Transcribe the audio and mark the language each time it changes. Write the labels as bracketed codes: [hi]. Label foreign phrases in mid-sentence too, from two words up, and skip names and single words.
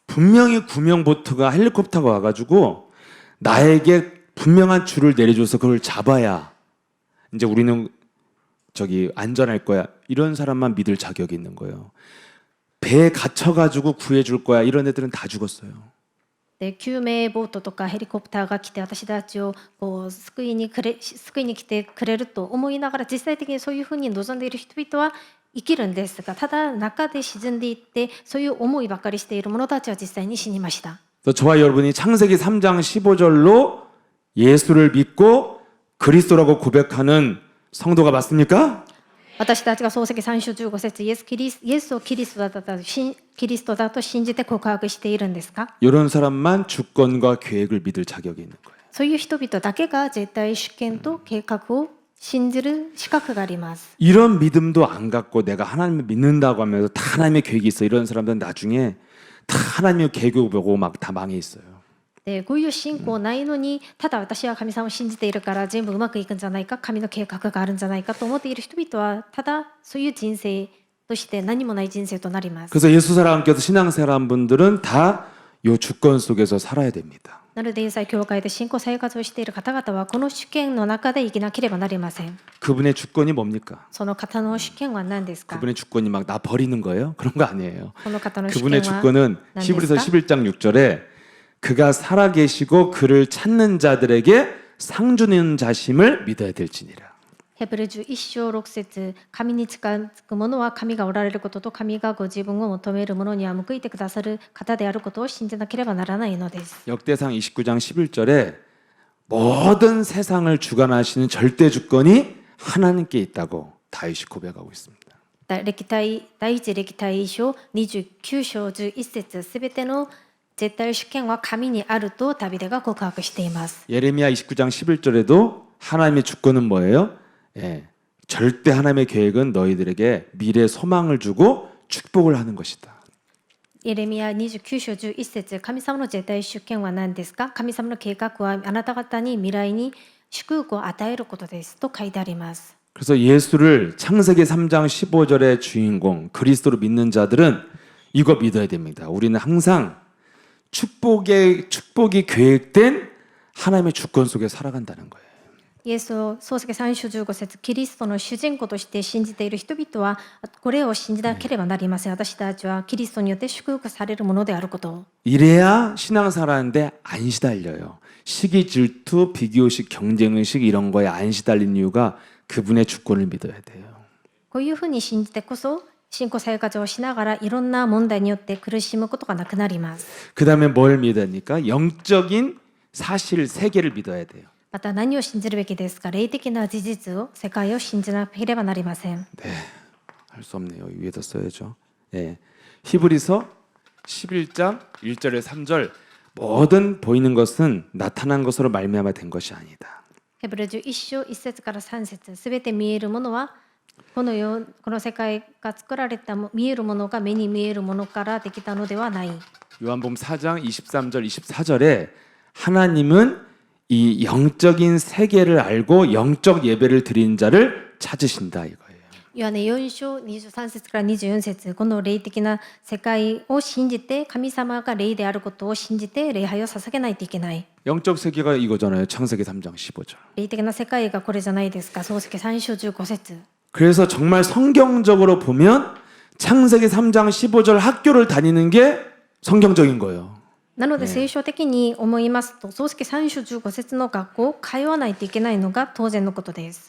[ko] 분명히 구명보트가 헬리콥터가 와가지고 나에게 분명한 줄을 내려줘서 그걸 잡아야 이제 우리는 저기 안전할 거야 이런 사람만 믿을 자격이 있는 거예요. 배에 gat혀가지고 구해줄 거야 이런 애들은 다 죽었어요. [ja] で救命ボートとかヘリコプターが来て私たちを救いに来てくれると思いながら、実際的にそういうふうに望んでいる人々は生きるんですが、ただ中で沈んでいってそういう思いばかりしている者たちは実際に死にました。 [ko] 저와 여러분이 창세기 3장 15절로 예수를 믿고 그리스도라고 고백하는 성도가 맞습니까? [ja] 私たちが創世記3章15節、イエスをキリストだと信じて告白しているんですか？ [ko] 이런 사람만 주권과 계획을 믿을 자격이 있는 거예요. [ja] そういう人々だけが絶対主権と計画を信じる資格があります。 [ko] 이런 믿음도 안 갖고 내가 하나님을 믿는다고 하면서 다 하나님의 계획이 있어 이런 사람들은 나중에 다 하나님의 계획을 보고 막 다 망해 있어요. [ja] でこういう信仰ないのに、ただ私は神様を信じているから全部うまくいくんじゃないか、神の計画があるんじゃないかと思っている人々はただそういう人生として何もない人生となります。 [ko] 그래서 예수 사람께서 신앙생활한 분들은 다 이 주권 속에서 살아야 됩니다. [ja] なのでイエス教会で信仰生活をしている方々はこの主権の中で生きなければなりません。 [ko] 그분의 주권이 뭡니까? [ja] その方の主権は何ですか？ [ko] 그분의 주권이 막 나 버리는 거예요? 그런 거 아니에요. [ja] この方の主 [ko] 그분의 [ja] 権は [ko] 주권은 [ja] 何です [ko] 히브리서 [ja] か？ [ko] 11장 6절에 그가 살아계시고 그를 찾는 자들에게 상 주는 자심을 믿어야 될지니라. [ja] ヘブル11章6節、神に近づく者は神がおられることと、神がご自分を求める者には報いてくださる方であることを信じなければならないのです。 [ko] 역대상 29장 11절에 모든 세상을 주관하시는 절대 주권이 하나님께 있다고 다윗이 고백하고 있습니다. [ja] 第一歴代書29章11節、すべての絶対主権は神にあるとダビデが告白しています。 [ko] 예레미야 29장 11절에도 하나님의 주권은 뭐예요? 절대 하나님의 계획은 너희들에게 미래 소망을 주고 축복을 하는 것이다. [ja] エレミヤ29章11節、神様の絶対主権は何ですか？神様の計画はあなた方に未来に祝福を与えることですと書いてあります。 [ko] 그래서 예수를 창세기 3장 15절의 주인공 그리스도로 믿는 자들은 이거 믿어야 됩니다. 우리는 항상 축복이 계획된 하나님의 주권 속에 살아간다는 거예요. [ja] イエスを創世記3章15節、キリストの主人公として信じている人々はこれを信じなければなりません。私たちはキリストによって祝福されるものであることを。 [ko] 이래야 신앙생활하는데 안 시달려요. 시기 질투, 비교의식, 경쟁의식 이런 거에 안 시달린 이유가 그분의 주권을 믿어야 돼요. [ja] こういうふうに信じてこそ信仰生活をしながらいろんな問題によって苦しむことがなくなります。 [ko] 그 다음에 뭘 믿어야 됩니까? 영적인 사실 세계를 믿어야 돼요. [ja] また何を信じるべきですか？霊的な事実を、世界を信じなければなりません。 [ko] 네, 할 수 없네요. 위에다 써야죠. 예, 히브리서 11장 1절에 3절 모든 보이는 것은 나타난 것으로 말미암아 된 것이 아니다. [ja] ヘブル11章1節から3節、すべて見えるものはこの世界が作られた見えるものが目に見えるものからできたのではない。 [ko] 요한복음 4장 23절 24절에 하나님은 이 영적인 세계를 알고 영적 예배를 드린 자를 찾으신다 이거예요. [ja] ヨハネ4章23節から24節、この霊的な世界を信じて、神様が霊であることを信じて礼拝を捧げないといけない。 [ko] 영적 세계가 이거잖아요. 창세기 3장 15절. [ja] 霊的な世界がこれじゃないですか。創世記3章15節。 [ko] 그래서 정말 성경적으로 보면 창세기 3장 15절 학교를 다니는 게 성경적인 거예요. [ja] なので聖書的に思いますと、創世記3章15節の学校を通わないといけないのが当然のことです。